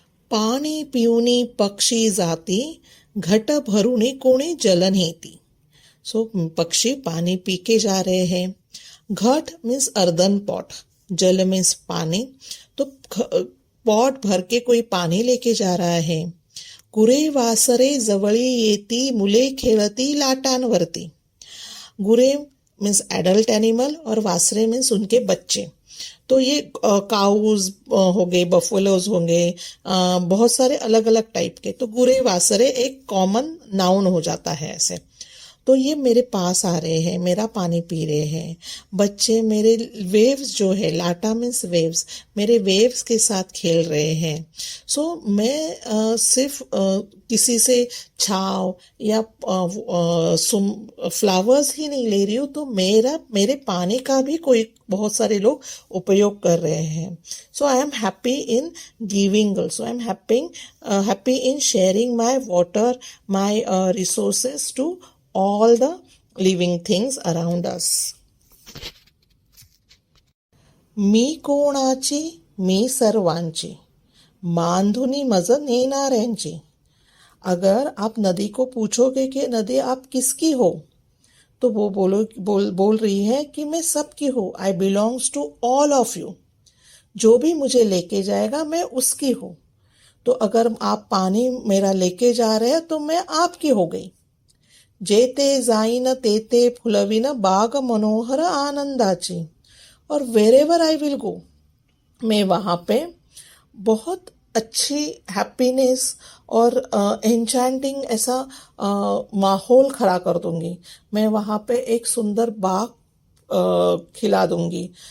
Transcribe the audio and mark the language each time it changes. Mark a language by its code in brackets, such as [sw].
[mr] पाणी पिऊनी पक्षी जाती घट भरूनी कोणी जल नेती. [hi] सो पक्षी पानी पी के जा रहे हैं. घट मीन्स अर्दन पॉट, जल मीन्स पानी, तो पॉट भर के कोई पानी लेके जा रहा है. [mr] गुरे वासरे जवळी येती मुले खेळती लाटांवरती. [hi] गुरे मीन्स एडल्ट एनिमल और वासरे मीन्स उनके बच्चे. तो ये काउज हो गए, बफेलोज होंगे, बहुत सारे अलग अलग टाइप के. तो गुरे वासरे एक कॉमन नाउन हो जाता है ऐसे. तो ये मेरे पास आ रहे हैं, मेरा पानी पी रहे हैं. बच्चे मेरे वेव्स जो है, लाटा मीन्स वेव्स, मेरे वेव्स के साथ खेल रहे हैं. सो मैं सिर्फ किसी से छाव या फ्लावर्स ही नहीं ले रही हूँ, तो मेरे पानी का भी कोई बहुत सारे लोग उपयोग कर रहे हैं. [en] So I am happy in giving also. I am happy in sharing my water, my resources to all the living things around us. [mr] मी कोणाची, मी सर्वांची, मांधुनी मज नेणाऱ्यांची. [hi] अगर आप नदी को पूछोगे कि नदी आप किसकी हो, तो वो बोल रही है कि मैं सबकी हूँ. [en] I belongs to all of you. [hi] जो भी मुझे लेके जाएगा मैं उसकी हूँ. तो अगर आप पानी मेरा लेके जा रहे हैं तो मैं आपकी हो गई. [mr] जेते जाईन तेते फुलविन बाग मनोहर आनंदाची. [hi] और [en] wherever I will go, [hi] मैं वहाँ पे बहुत अच्छी हैप्पीनेस और एन्चैंटिंग ऐसा माहौल खड़ा कर दूंगी. मैं वहाँ पे एक सुंदर बाग खिला दूंगी.